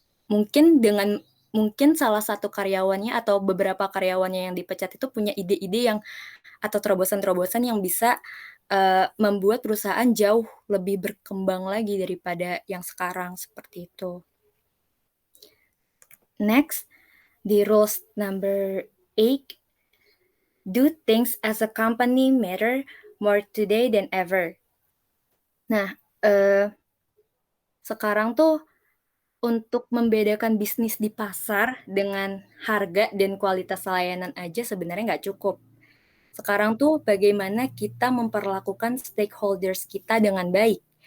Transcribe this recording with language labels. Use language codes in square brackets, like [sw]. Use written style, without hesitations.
[id] Mungkin salah satu karyawannya atau beberapa karyawannya yang dipecat itu punya ide-ide yang atau terobosan-terobosan yang bisa membuat perusahaan jauh lebih berkembang lagi daripada yang sekarang, seperti itu. [en] Next, [id] di [en] rules number 8, do things as a company matter more today than ever. [id] Nah, sekarang tuh untuk membedakan bisnis di pasar dengan harga dan kualitas layanan aja sebenarnya nggak cukup. Sekarang tuh bagaimana kita memperlakukan stakeholders kita dengan baik.